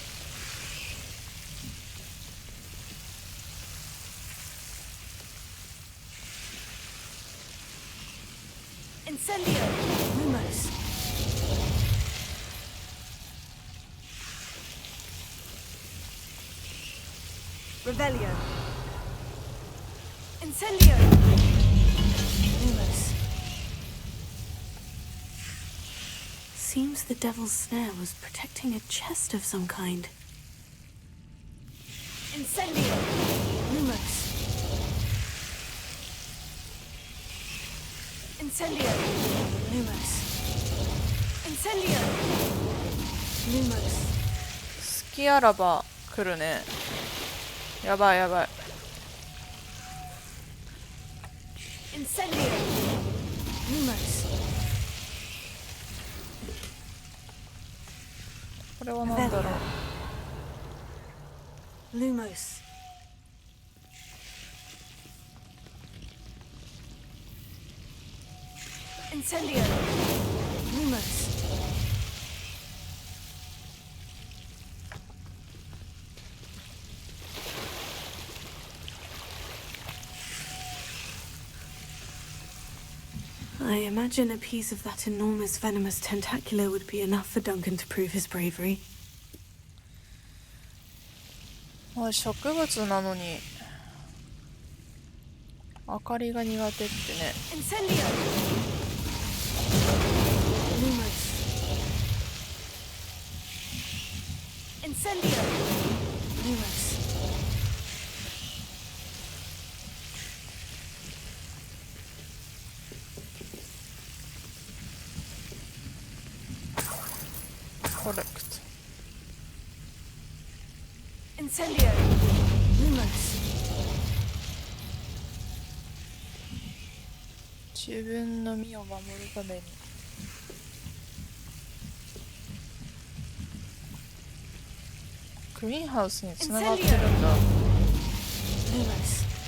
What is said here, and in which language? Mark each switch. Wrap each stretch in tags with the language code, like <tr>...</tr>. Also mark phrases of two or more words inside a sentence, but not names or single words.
<en>Incendio! Lumos. Revelio. Incendio! Lumos. Seems the Devil's Snare was protecting a chest of some kind. Incendio! Lumos. Incendio! Lumos. Incendio! Lumos.</en> <ja>隙あらば来るね。やばいやばい。</ja> <en>Incendio! Lumos.</en> <ja>これは何だろう。</ja> <en>Lumos. Incendio! Lumos. I imagine a piece of that enormous venomous tentacular would be enough for Duncan to prove his bravery.</en> <ja>まあ植物なのに明かりが苦手ってね。</ja> <en>Incendio! Lumos. Incendio. Lumos. Correct. Incendio. Lumos.</en> <ja>自分の身を守るために。グリーンハウスに繋がってるんだ。</ja> <en>Lumos.</en>